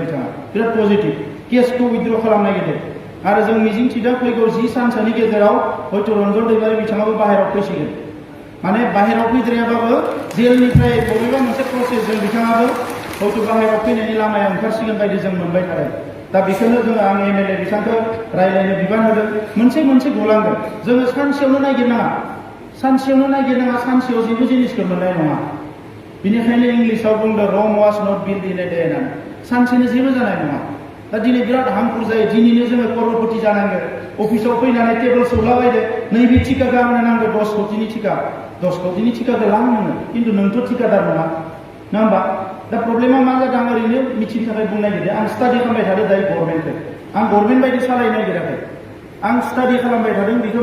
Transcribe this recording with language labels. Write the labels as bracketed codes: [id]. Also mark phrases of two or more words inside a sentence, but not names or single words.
[brx] बिथाङा बिराद पजिटिभ केसखौ उइथड्र खालामनो नागिरदों आरो जों मिजिंथिदों फैगौ 10 सानसोनि गेजेराव हयथ' रन्जन दैमारि बिथाङाबो बाहेरायाव फैसिगोन माने बाहेरायाव फैद्रायाबाबो जेलनिफ्राय बबेबा मोनसे प्रसेसजों बिथाङाबो हयथ' बाहेरायाव फैनायनि लामाया ओंखारसिगोन बायदि जों मोनबाय थादों दा बेखौनो जोङो आं एमएलए बिथांखौ रायज्लायनो बिबान होदों मोनसे गलांगोन जोङो सानसेयावनो नागिरनाङा सानसेयाव जेबो जिनिसखौ मोननाय नङा बेनिखायनो इंलिसाव बुंदों [en] Rome was not built in a day [brx] होननानै सानसेनो जेबो जानाय नङा दा दिनै बिराद हांखुर जायो दिनैनो जोङो कर'रपति जानांगोन अफिसाव फैनानै टेबोल सौलाबायदो नैबे टिका गारनो नांगौ 10 कौटिनि टिका 10 कौटिनि टिकाखौ लां नोङो खिन्थु नोंथ' टिकादार नङा नङा होमबा दा प्रब्लेमा मा जादों आं ओरैनो मिथिनो थाखाय बुंनो नागिरदों आं स्टाडि खालामबाय थादों दायो गभर्नमेन्टखौ आं गभर्नमेन्ट बायदि सालायनो नागिराखै आं स्टाडि खालामबाय थादों बेखौ